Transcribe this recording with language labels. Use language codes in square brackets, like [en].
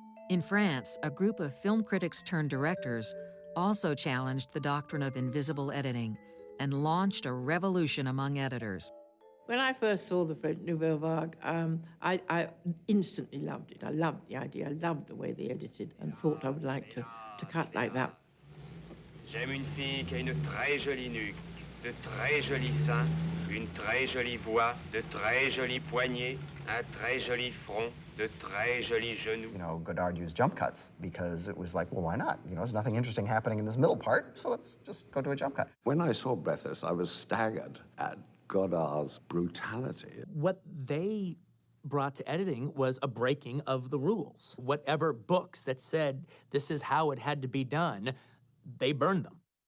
[en] In France, a group of film critics turned directors also challenged the doctrine of invisible editing and launched a revolution among editors. When I first saw the French Nouvelle Vague, I instantly loved it. I loved the idea. I loved the way they edited and thought I would like to cut like that. [fr] J'aime une fille qui a une très jolie nuque, de très jolis seins, une très jolie voix, de très jolis poignets, un très joli front, de très jolis genoux. [en] You know, Godard used jump cuts because it was like, well, why not? You know, there's nothing interesting happening in this middle part, so let's just go to a jump cut. When I saw Breathless, I was staggered at Godard's brutality. What they brought to editing was a breaking of the rules. Whatever books that said this is how it had to be done, they burned them.